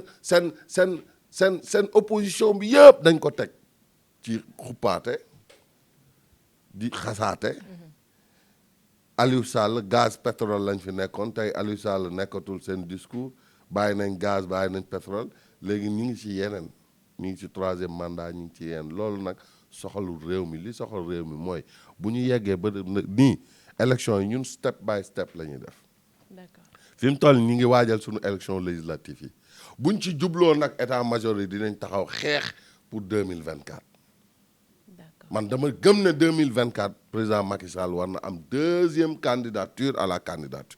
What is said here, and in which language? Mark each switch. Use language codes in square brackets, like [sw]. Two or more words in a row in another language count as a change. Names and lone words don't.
[wo] seen opposition bi yëpp dañ ko teg ci xuppaate di xasaate Aliou Sall [fr] gaz pétrole [wo] lañ fi nekkoon tey Aliou Sall nekkatul seen discours bàyyi nañ gaz bàyyi nañ pétrole léegi ñu ngi ci yeneen ñu ngi ci 3e mandat ñu ngi ci yeneen loolu nag soxalul réew mi li soxal réew mi mooy bu ñu yeggee ba nii élection yi ñun [en] step by step [wo] la ñuy def. [fr] D'accord. [wo] fi mu toll ñu ngi waajal suñu [fr] élection législative [wo] yi buñ ci jubloo nag [fr] état major [wo] yi dinañ taxaw xeex pour 2024. man dama gëm ne 2024 président Macky Sall war na am [fr] 2e candidature à la candidature.